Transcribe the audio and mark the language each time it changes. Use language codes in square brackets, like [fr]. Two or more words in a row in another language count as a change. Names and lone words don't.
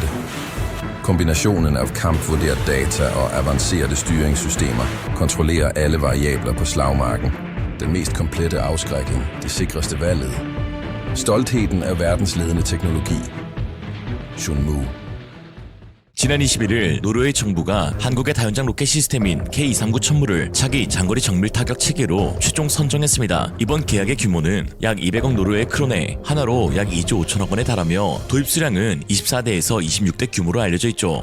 [da] Kombinationen af kampvurderet data og avancerede styringssystemer kontrollerer alle variabler på slagmarken. Den mest komplette afskrækning, det sikreste valget. Stoltheden af verdensledende teknologi. Chunmoo. [ko] 지난 21일 노르웨이 정부가 한국의 다연장 로켓 시스템인 K-239 천무를 차기 장거리 정밀 타격 체계로 최종 선정했습니다. 이번 계약의 규모는 약 200억 노르웨이 크로네, 하나로 약 2조 5천억 원에 달하며 도입 수량은 24대에서 26대 규모로 알려져 있죠.